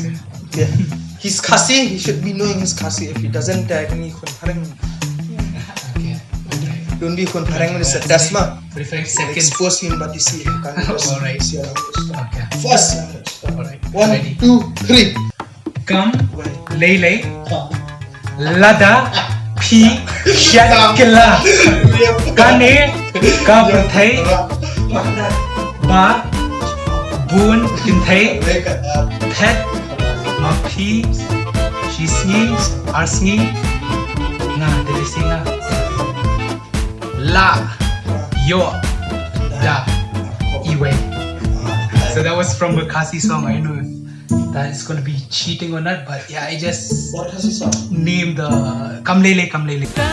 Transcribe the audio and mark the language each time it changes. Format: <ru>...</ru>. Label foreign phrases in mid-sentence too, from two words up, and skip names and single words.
<en>Yeah. He's Khasi. He should be knowing his Khasi. If he doesn't, then Okay. don't be konparang with the dasma. 45 seconds. Expose him, but you see, you can't just Alright. see your language. Okay. First language. Alright. 1, Ready. 2, 3. Come,</en> <kha>Lele, Lada, P, Shakila, Kane, Kabrathai, Ba, Boon, Kinthai, Pet, Mapi, Shisni, Arsni, Nga,</kha> <en>did I say Nga?</en> <kha>La, Yo, Da, Iwe.</kha> <en>So that was from a Khasi song. I know that is gonna be cheating or not, but yeah, I just What Khasi song? named the</en> <kha>Kam Lele, Kam Lele.</kha>